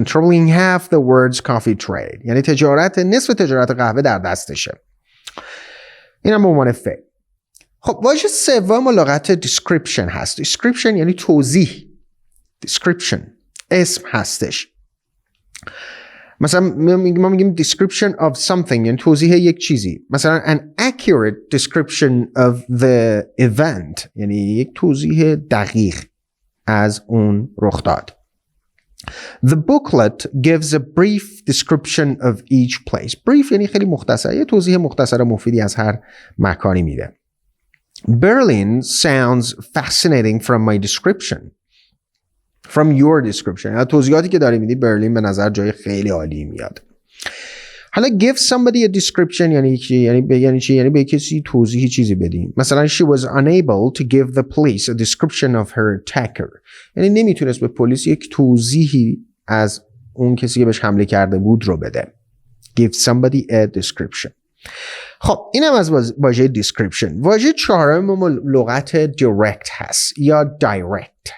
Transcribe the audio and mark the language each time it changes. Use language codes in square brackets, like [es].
[en] Controlling half the world's coffee trade. [fa] یعنی نصف تجارت قهوه در دستشه. این هم به عنوان فعل. خب واژه سوم لغت description هست. description یعنی توضیح. description اسم هستش. مثلا ما میگیم [en] description of something [fa] یعنی توضیح یک چیزی. مثلا [en] an accurate description of the event [fa] یعنی یک توضیح دقیق از اون رخ داد. [en] The booklet gives a brief description of each place. [fa] Brief یعنی خیلی مختصر، یه توضیح مختصر مفیدی از هر مکانی میده. [en] Berlin sounds fascinating from my description. From your description. [fa] توضیحاتی که داری میدی برلین به نظر جای خیلی عالی میاد. حالا [en] give somebody a description [fa] یعنی چی؟ یعنی به کسی توضیح چیزی بدی. [en] مثلا she was unable to give the police a description of her attacker. [fa] یعنی نمیتونست به پلیس یک توضیحی از اون کسی که بهش حمله کرده بود رو بده. [en] Give somebody a description. [fa] خب اینم از واژه description. واژه چهارم لغت direct هست یا direct.